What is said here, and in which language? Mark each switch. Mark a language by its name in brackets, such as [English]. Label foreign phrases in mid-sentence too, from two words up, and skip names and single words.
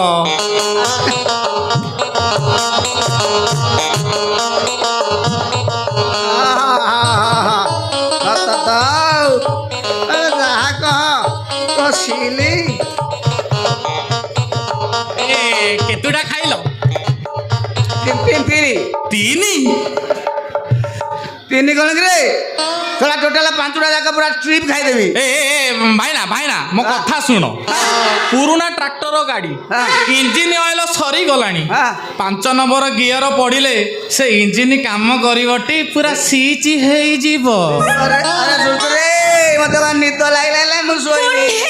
[Odia] ଯାହା କହ କଷିଲି। କେତୁଟା ଖାଇଲ? ତିନି କଣ କିରେ? ତୋରା ଟୋଟାଲ 5ଟା ଜାୟଗା ପୁରା ଟ୍ରିପ ଖାଇଦେବି। ଭାଇନା ଭାଇନା ମୋ କଥା ଶୁଣ। ପୁରୁଣା ଟ୍ରାକ୍ଟର ଗାଡ଼ି ଇଞ୍ଜିନ ଅଏଲ ସରିଗଲାଣି। 5 ନମ୍ବର ଗିଅର ପଡ଼ିଲେ ସେ ଇଞ୍ଜିନ କାମ କରିବଟି, ପୁରା ସିଚ୍ ହେଇଯିବ। ଆରେ ଆରେ ସୁତୁରେ ମତେ ବା ନିଦ ଲାଗିଲା, ମୁଁ ଶୋଇବି।